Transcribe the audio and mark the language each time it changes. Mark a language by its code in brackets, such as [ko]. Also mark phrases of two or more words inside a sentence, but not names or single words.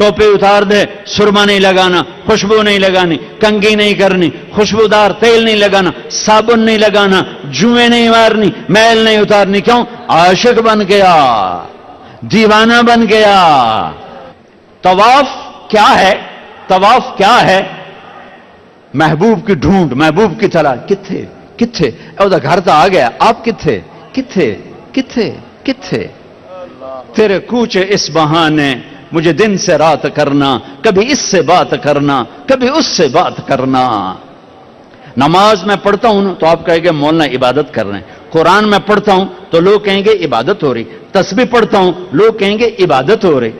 [ur] ٹوپی اتار دے، سرما نہیں لگانا، خوشبو نہیں لگانی، کنگھی نہیں کرنی، خوشبودار تیل نہیں لگانا، صابن نہیں لگانا، جوئیں نہیں مارنی، میل نہیں اتارنی. کیوں؟ عاشق بن گیا، دیوانہ بن گیا. طواف کیا ہے؟ طواف کیا ہے؟ محبوب کی ڈھونڈ، محبوب کی تلاش. [pa] کتھے کتھے او دا گھر تو آ گیا، آپ کتھے کتھے کتھے کتھے؟ [ur] تیرے کوچے اس بہانے مجھے دن سے رات کرنا، کبھی اس سے بات کرنا، کبھی اس سے بات کرنا. نماز میں پڑھتا ہوں تو آپ کہیں گے مولانا عبادت کر رہے ہیں. قرآن میں پڑھتا ہوں تو لوگ کہیں گے عبادت ہو رہی. تسبیح پڑھتا ہوں لوگ کہیں گے عبادت ہو رہی.